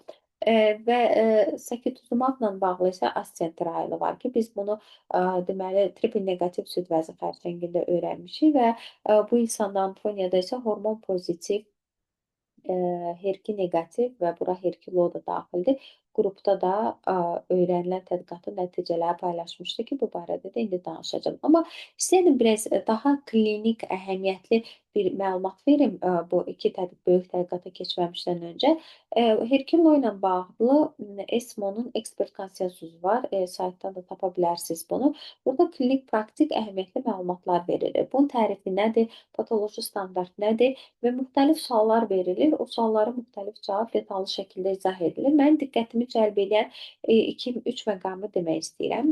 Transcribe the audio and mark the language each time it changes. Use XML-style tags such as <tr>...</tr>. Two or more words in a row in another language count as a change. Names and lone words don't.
<az>Və sakituzumabla bağlı isə Ascent trialı var ki, biz bunu deməli triple negativ süd vəzi xərçəngində öyrənmişik və bu insanda Antoniyada isə hormon pozitiv HER2 negativ və bura HER2 low da daxildir. Qrupda da öyrənilən tədqiqatın nəticələri paylaşmışdı ki, bu barədə də indi danışacağım. Amma istəyirəm biraz daha klinik əhəmiyyətli bir məlumat verim bu iki böyük tədqiqata keçməmişdən öncə. HER2 low ilə bağlı ESMO-nun ekspert konsensusu var. Saytdan da tapa bilərsiniz bunu. Burada klinik praktik əhəmiyyətli məlumatlar verilir. Bunun tərifi nədir? Patoloji standart nədir? Və müxtəlif suallar verilir. O suallara müxtəlif cavab detallı şəkildə izah edilir. Mənim diqqətimi cəlb edən 2-3 məqamı demək istəyirəm.</az>